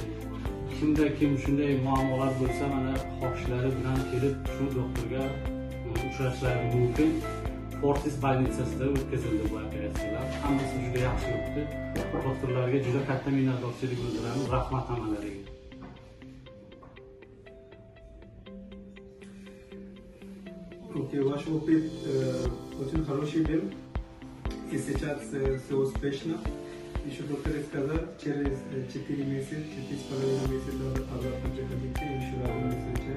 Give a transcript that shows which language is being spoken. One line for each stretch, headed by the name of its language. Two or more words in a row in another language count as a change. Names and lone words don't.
Uzbek: Kimda kim shunday muammolar bo'lsa, mana xohishlari bilan kelib shu doktorga uchrashlari mumkin. Fortis больницасida o'tkazildi bu operatsiyalar. Hammasi juda yaxshi o'tdi. Doktorlarga juda katta minnatdorchilik bildiramiz. Rahmat hammalariga.
Russian: Окей, ваш опыт очень хороший был. И сейчас все успешно. Еще доктор сказал, через 4 месяца, 4,5 месяца обратно приходите, еще раз не встречать.